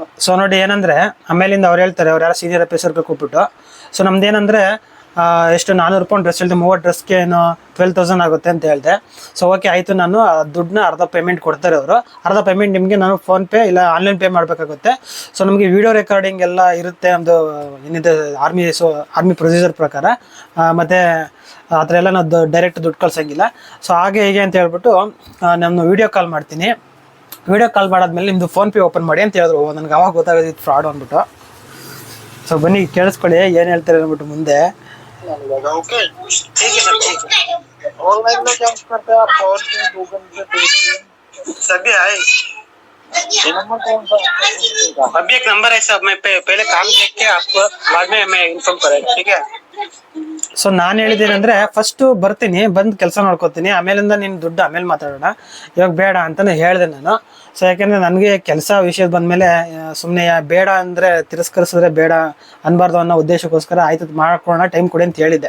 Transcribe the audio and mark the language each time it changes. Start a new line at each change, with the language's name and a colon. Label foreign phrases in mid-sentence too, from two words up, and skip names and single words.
Kannada: ಸೊ ನೋಡಿ ಏನಂದರೆ, ಆಮೇಲಿಂದ ಅವ್ರು ಹೇಳ್ತಾರೆ, ಅವ್ರು ಯಾರೋ ಸೀನಿಯರ್ ಆಫೀಸರ್ಗೆ ಕೂಪಿಟ್ಟು. ಸೊ ನಮ್ದೇನಂದರೆ, ಎಷ್ಟು 400 ರೂಪಾಯಿ ಡ್ರೆಸ್ ಹೇಳಿದೆ, 30 ಡ್ರೆಸ್ಗೆ ಏನು 12,000 ಆಗುತ್ತೆ ಅಂತ ಹೇಳಿದೆ. ಸೊ ಓಕೆ ಆಯಿತು, ನಾನು ದುಡ್ಡನ್ನ ಅರ್ಧ ಪೇಮೆಂಟ್ ಕೊಡ್ತಾರೆ ಅವರು, ಅರ್ಧ ಪೇಮೆಂಟ್ ನಿಮಗೆ ನಾನು ಫೋನ್ಪೇ ಇಲ್ಲ
English: online pay
Kannada: ಮಾಡಬೇಕಾಗುತ್ತೆ. ಸೊ ನಮಗೆ
English: video recording
Kannada: ಎಲ್ಲ ಇರುತ್ತೆ, ನಮ್ಮದು ಏನಿದೆ
English: army procedure
Kannada: ಪ್ರಕಾರ. ಮತ್ತು ಆ ಥರ ಎಲ್ಲ ನಾವು ಡೈರೆಕ್ಟ್ ದುಡ್ಡು ಕಳ್ಸೋಂಗಿಲ್ಲ. ಸೊ ಹಾಗೆ ಹೇಗೆ ಅಂತ ಹೇಳ್ಬಿಟ್ಟು ನಾನು
English: video call
Kannada: ಮಾಡ್ತೀನಿ.
English: video call
Kannada: ಮಾಡಾದ್ಮೇಲೆ ನಿಮ್ಮದು ಫೋನ್ಪೇ ಓಪನ್ ಮಾಡಿ ಅಂತ ಹೇಳಿದ್ರು. ನನಗೆ ಅವಾಗ ಗೊತ್ತಾಗೋದಿತ್ತು ಫ್ರಾಡ್ ಅಂದ್ಬಿಟ್ಟು. ಸೊ ಬನ್ನಿ ಕೇಳಿಸ್ಕೊಳ್ಳಿ ಏನು ಹೇಳ್ತಾರೆ ಅಂದ್ಬಿಟ್ಟು ಮುಂದೆ.
Hindi: ओके ठीक है सर, ठीक है। ऑनलाइन में क्या करते हैं आप? फोन पे, गूगल पे, पेटीएम सभी आए। अभी एक नंबर है साहब, मैं पहले काम देख के आपको बाद में मैं इन्फॉर्म करेगा, ठीक है?
Kannada: ಸೊ ನಾನು ಹೇಳಿದ್ದೇನೆಂದ್ರೆ ಫಸ್ಟ್ ಬರ್ತೀನಿ, ಬಂದು ಕೆಲಸ ಮಾಡ್ಕೋತೀನಿ, ಆಮೇಲಿಂದ ನಿನ್ನ ದುಡ್ಡು ಆಮೇಲೆ ಮಾತಾಡೋಣ, ಇವಾಗ ಬೇಡ ಅಂತಾನೆ ಹೇಳಿದೆ ನಾನು. ಸೊ ಯಾಕೆಂದರೆ ನನಗೆ ಕೆಲಸ ವಿಷಯದ ಬಂದಮೇಲೆ ಸುಮ್ಮನೆ ಬೇಡ ಅಂದರೆ ತಿರಸ್ಕರಿಸಿದ್ರೆ ಬೇಡ ಅನ್ಬಾರ್ದು ಅನ್ನೋ ಉದ್ದೇಶಕ್ಕೋಸ್ಕರ ಆಯ್ತು ಮಾಡ್ಕೊಳ್ಳೋಣ, ಟೈಮ್ ಕೊಡಿ ಅಂತ ಹೇಳಿದ್ದೆ.